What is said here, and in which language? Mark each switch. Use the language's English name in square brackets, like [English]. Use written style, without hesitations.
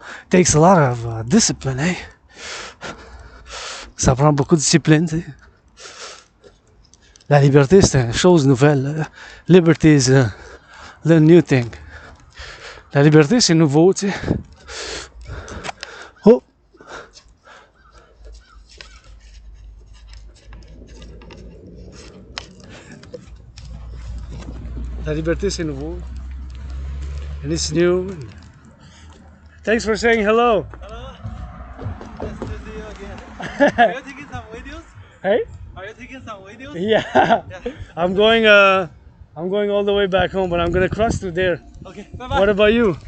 [English] Takes a lot of discipline, eh? [French] Ça prend beaucoup de discipline, tu sais. La liberté, c'est une chose nouvelle. [English] Liberty is the new thing. [French] La liberté, c'est nouveau, tu sais. Oh! La liberté, c'est nouveau. [English] And it's new. Thanks for saying hello. Hello. Nice to see you again. Are you taking some videos? Hey? Are you taking some videos? Yeah. I'm going all the way back home, but I'm gonna cross through there. Okay, bye-bye. What about you?